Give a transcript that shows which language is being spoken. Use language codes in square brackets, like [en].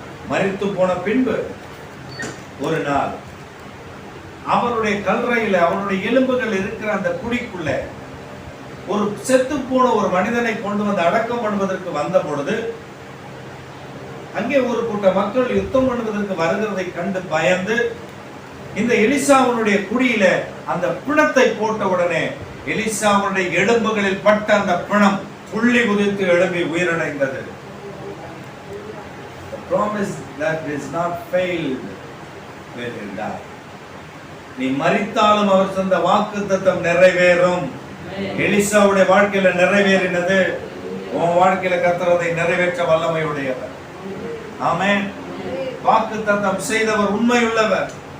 [ta] மரித்து போன பின்பு ஒரு நாள் அவனுடைய கல்லறையில, அவனுடைய எலும்புகள் இருக்கிற அந்த குழிக்குள்ள ஒரு செத்து போன ஒரு மனிதனை கொண்டு வந்து அடக்கம் பண்ணுவதற்கு வந்த பொழுது அங்கே ஒரு கூட்ட மக்கள் யுத்தம் பண்ணுவதற்கு வருகிறதை கண்டு பயந்து இந்த எலிசாவுடைய குடியில அந்த பிணத்தை போட்ட உடனே எலிசாவுடைய எலும்புகளில் பட்ட அந்த பிணம் துள்ளி குதித்து எழும்பி உயிரிழந்தது. [en] The promise that is not failed when you die. [ta] நீ மரித்தாலும் அவர் தந்த வாக்குத்தத்தம் நிறைவேறும். எலிசாவுடைய வாழ்க்கையில நிறைவேறினது, உன் வாழ்க்கையில கர்த்தர் அதை நிறைவேற்ற வல்லமையுடையவர். ஆமென். வாக்குத்தத்தம் செய்தவர் உண்மையுள்ளவர்.